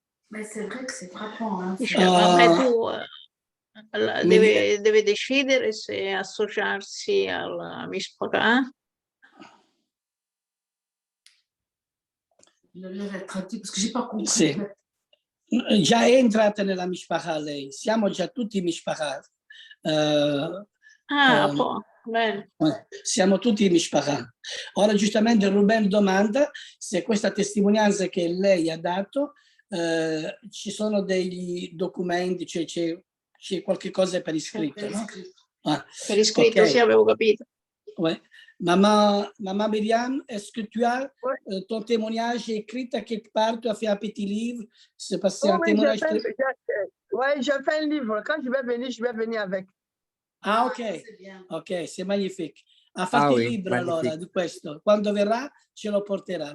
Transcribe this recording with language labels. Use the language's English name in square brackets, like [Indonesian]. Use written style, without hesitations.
[French] Mais c'est vrai que c'est frappant. Hein? [Italian] Deve decidere se associarsi alla Mishpachah. [French] Parce que j'ai pas compris. [Italian] Sì. Già è entrata nella Mishpachah lei, siamo già tutti Mishpachah. Bene. Siamo tutti Mishpachah. Ora giustamente Ruben domanda se questa testimonianza che lei ha dato ci sono degli documenti, cioè c'è qualche cosa per iscritto, no? Per iscritto, okay. Sì, avevo capito. [French] Ouais. Maman Myriam, est-ce que tu as ton témoignage écrit à quelque part? Tu as fait un petit livre? C'est parce que c'est un témoignage. Oui, j'ai fait un livre. Quand je vais venir avec. Ah, ok. Ok, c'est magnifique. [Italian] Ha fatto il libro allora di questo. Quando verrà ce lo porterà.